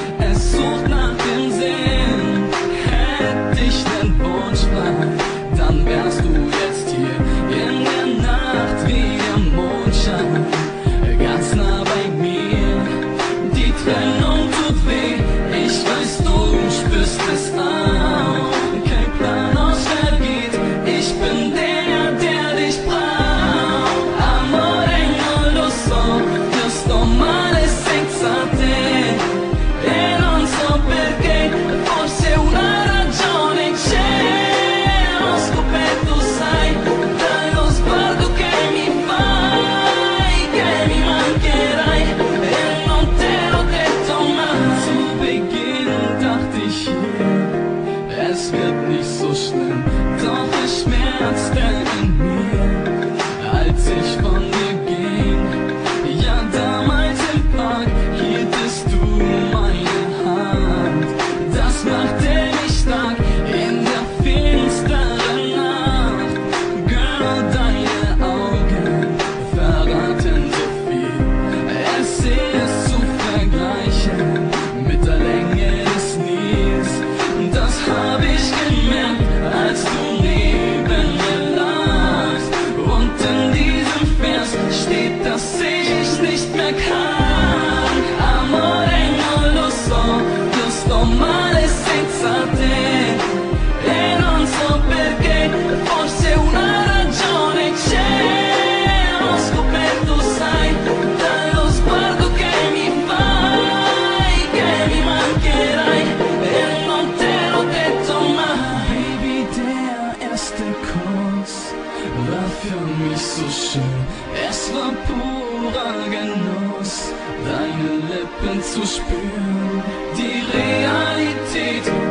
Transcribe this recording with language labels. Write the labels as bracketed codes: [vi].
[de] Es sucht nach dem Sinn, hätte ich den Wunsch frei, dann wärst du jetzt hier in der Nacht wie der Mondschein, ganz nah bei mir. Die Trennung tut weh, ich weiß, du spürst es auch. Kein Plan, aus wer geht, ich bin der, der dich braucht. [it] Amore, non lo so, io sto male senza te e non so perché, forse una ragione c'è. Ho scoperto, sai, dallo sguardo che mi fai, che mi mancherai e non te l'ho detto mai. [de] Zu Beginn dachte ich hier, es wird nicht so schlimm, doch es schmerzte in mir, als ich von dir ging. Ja, damals im Park hieltest du meine Hand, das machte mich stark in der finsteren Nacht. Girl, deine Augen verraten so viel, es ist zu vergleichen mit der Länge des Nils. Das hab ich gemerkt, als du neben mir lagst. Und in diesem Vers steht, dass ich nicht mehr kann. [it] Amore, non lo so, io sto male senza te e non so perché, forse una ragione c'è. Ho scoperto, sai, dallo sguardo che mi fai, che mi mancherai e non te l'ho detto mai. [de] Baby, der erste Kuss war für mich so schön, es war purer Genuss, deine Lippen zu spüren. Die Realität